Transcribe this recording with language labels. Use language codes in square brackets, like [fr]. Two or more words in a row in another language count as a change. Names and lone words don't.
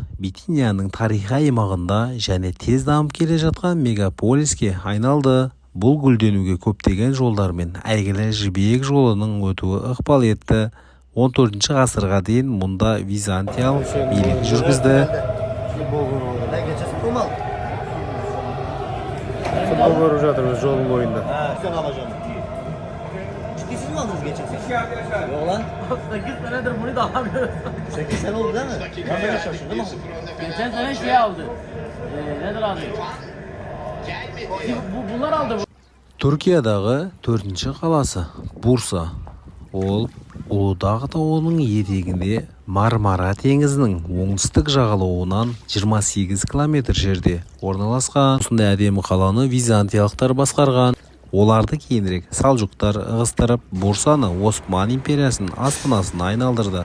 [kk] Битинияның тарихи аймағында және тез дамып келе жатқан мегаполиске айналды. Бұл гүлденуге көптеген жолдар мен әйгілі жібек жолының өтуі ықпал етті. 14-ші ғасырға дейін мұнда византиялық билік жүргізді. [tr] Futbol görüp [kk] жатырбыз жолдың бойында. [tr] Siz mi aldınız geçen sene? Yok lan. 8 senedir bunu da alamıyoruz. 8 sene oldu değil mi? Ben böyle şaşırdım ama. Geçen sene şey aldı. Nedir adı? Bunlar aldı. [kk] Түркиядағы 4-ші қаласы Бурса. Ол Улудağ тауының етегінде Мармара теңізінің оңтүстік жағалауынан 28 километр жерде орналасқан. Осындай әдемі қаланы византиялықтар басқарған. Оларды кейінірек салжұқтар ығыстырып, Бурсаны Осман империясының астанасына айналдырды.